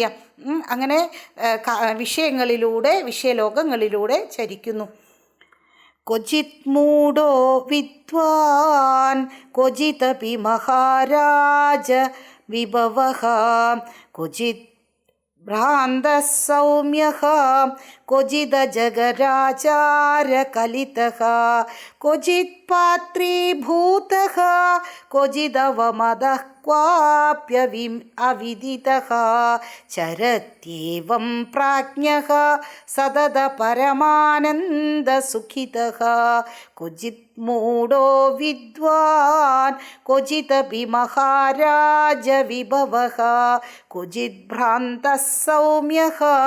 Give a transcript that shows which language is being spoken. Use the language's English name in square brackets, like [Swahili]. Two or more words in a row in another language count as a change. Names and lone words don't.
[Malayalam] അങ്ങനെ വിഷയലോകങ്ങളിലൂടെ ചരിക്കുന്നു. [Sanskrit] ക്വചിത് മൂഢോ വിദ്വാൻ ക്വചിതപി മഹാരാജ വിഭവഃ ക്വചിത് ഭ്രാന്തഃ സൗമ്യഃ क्वचिदजगराचारकलितः क्वचित्पात्रीभूतः क्वचिदवमदः अविदितः चरत्येवं प्राज्ञः सततपरमानन्दसुखितः क्वचित् मूढो विद्वान् क्वचिदपि महाराजविभवः क्वचिद्भ्रान्तः सौम्यः